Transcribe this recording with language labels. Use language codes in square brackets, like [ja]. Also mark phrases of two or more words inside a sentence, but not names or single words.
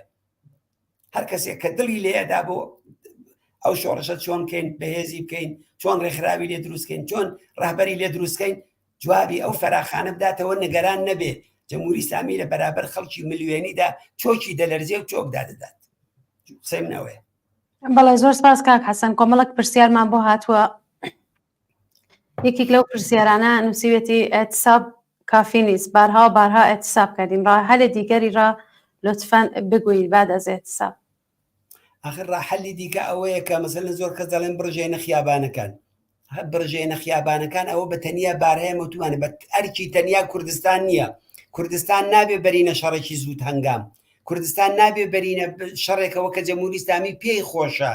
[ckb] هەر کەسێک کە دڵی لێدا بۆ ئەو شۆڕشە چۆن بکەین بەهێزی بکەین، چۆن ڕێکخراوی لێ دروستکەین، چۆن ڕاهبەری لێ دروستکەین، جوابی ئەو فەراخانە بداتەوە، نەگەران نەبێ جەمهوری ئیسلامی لە بەرابەر خەڵکی ملیۆنیدا چۆکی دەلەرزێ و چۆک دادەدات. قسەی منەوەیە. بەڵێ زۆر سپاس کاک حەسەن. کۆمەڵک پرسیارمان بۆ هاتووە. یەکێک لەو پرسیارانە نووسیوێتی [fa] ئێتساب کافی نیست، بارها و بارها ئێتساب کردیم، ڕاهەلە دیگەری ڕا لطفاً بگویید بعد از ئێتساب. [ckb] آخر ڕاحەلی دیکە ئەوەیە کە مەسەلەن زۆر کەس دەڵێن بڕژێنە خیابانەکان. بڕژێنە خیابانەکان ئەوە بە تەنیا بارهەیە مەتوانە بە ئەرکی تەنیا کوردستان نییە. کوردستان نابێ بەرینە شەڕێکی زوود هەنگام. کوردستان نابێ بەرینە شەڕێکەوە کە جەمهوری ئیسلامی پێی خۆشە.